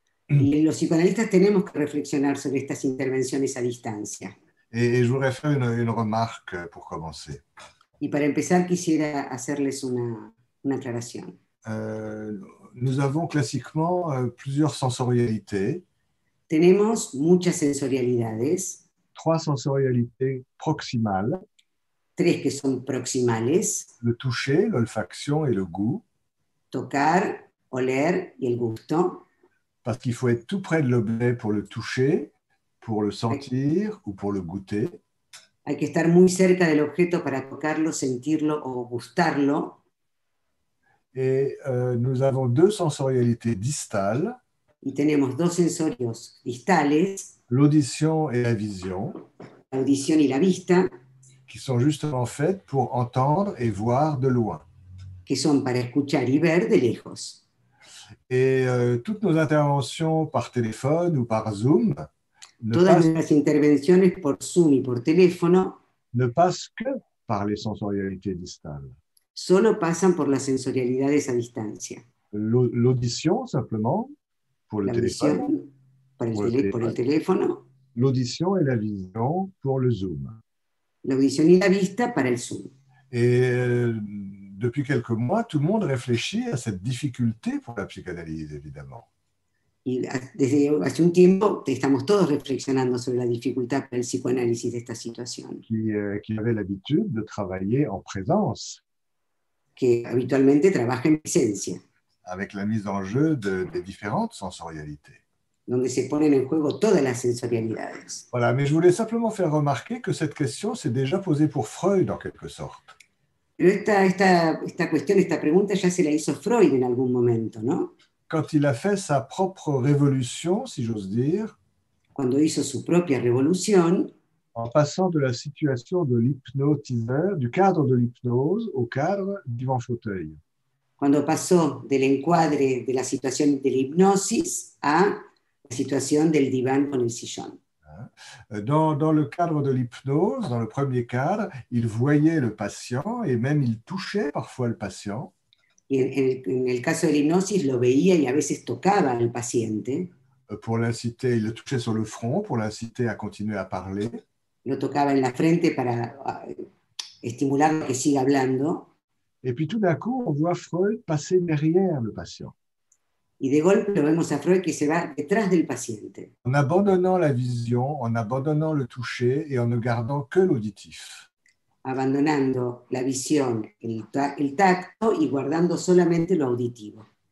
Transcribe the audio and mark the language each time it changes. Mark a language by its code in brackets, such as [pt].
[es] Y los psicoanalistas tenemos que reflexionar sobre estas intervenciones a distancia. [fr] Et je voudrais faire une remarque pour commencer. [es] Y para empezar quisiera hacerles una aclaración. [fr] Nous avons classiquement plusieurs sensorialités. [es] Tenemos muchas sensorialidades. [fr] 3 sensorialités proximales. [es] 3 que son proximales. [fr] Le toucher, l'olfaction et le goût. [es] Tocar, oler y el gusto. [fr] Parce qu'il faut être tout près de l'objet pour le toucher, pour le sentir ou pour le goûter. [es] Hay que estar muy cerca del objeto para tocarlo, sentirlo o gustarlo. [fr] Et nous avons 2 sensorialités distales. [es] Y tenemos 2 sensorios distales. [fr] L'audition et la vision. [es] La audición y la vista. [fr] Qui sont justement faites pour entendre et voir de loin. [es] Que son para escuchar y ver de lejos. [fr] Et toutes nos interventions par téléphone ou par Zoom [es] Todas nuestras intervenciones por Zoom y por teléfono [fr] ne passent que par les sensorialités distales. [es] Solo pasan por las sensorialidades a distancia. [fr] L'audition, simplement, pour le téléphone. [es] Por el teléfono. [fr] L'audition et la vision pour le Zoom. [es] L'audition y la vista para el Zoom. [fr] Et depuis quelques mois, tout le monde réfléchit à cette difficulté pour la psychanalyse, évidemment. [es] Y desde hace un tiempo estamos todos reflexionando sobre la dificultad para el psicoanálisis de esta situación. [fr] Qui avait l'habitude de travailler en présence. [es] Que habitualmente trabaja en presencia. [fr] Avec la mise en jeu des différentes sensorialités. [es] Donde se ponen en juego todas las sensorialidades. [fr] Voilà, mais je voulais simplement faire remarquer que cette question s'est déjà posée pour Freud, en quelque sorte. [es] Pero esta cuestión, esta pregunta ya se la hizo Freud en algún momento, ¿no? [fr] Quand il a fait sa propre révolution, si j'ose dire, [es] cuando hizo su propia revolución, [fr] en passant de la situation de l'hypnotiseur, du cadre de l'hypnose au cadre du fauteuil. [es] Cuando pasó del encuadre de la situación de la hipnosis a la situación del diván con el sillón. [fr] Dans le cadre de l'hypnose, dans le premier cadre, il voyait le patient et même il touchait parfois le patient. [es] Y en el caso de la hipnosis lo veía y a veces tocaba al paciente. [fr] Pour l'inciter, il le touchait sur le front pour l'inciter à continuer à parler. [es] Lo tocaba en la frente para estimularlo a que siga hablando. [fr] Et puis tout d'un coup, on voit Freud passer derrière le patient. [es] Y de golpe lo vemos a Freud que se va detrás del paciente. [fr] En abandonnant la vision, en abandonnant le toucher et en ne gardant que l'auditif. [es] Abandonando la visión, el tacto y guardando solamente lo auditivo.